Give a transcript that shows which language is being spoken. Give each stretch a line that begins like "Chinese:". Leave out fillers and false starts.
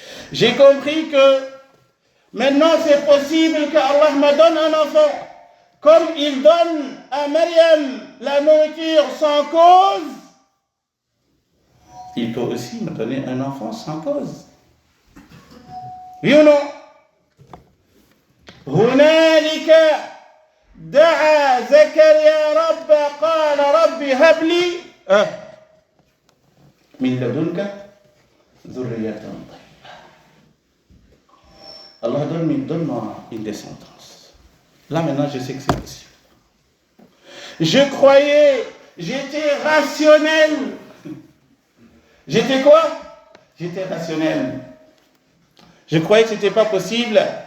French: J'ai compris que maintenant c'est possible qu'Allah me donne un enfant. Comme il donne à Maryam la nourriture sans cause, il peut aussi me donner un enfant sans cause. Oui ou non?
Arabic: هنالك دعا زكريا ربه قال رب هب لي من لدنك ذرية طيبة.
French: Allah donne-moi une descendance. Là maintenant je sais que c'est possible. Je croyais, j'étais rationnel. J'étais quoi? J'étais rationnel. Je croyais que ce n'était pas possible.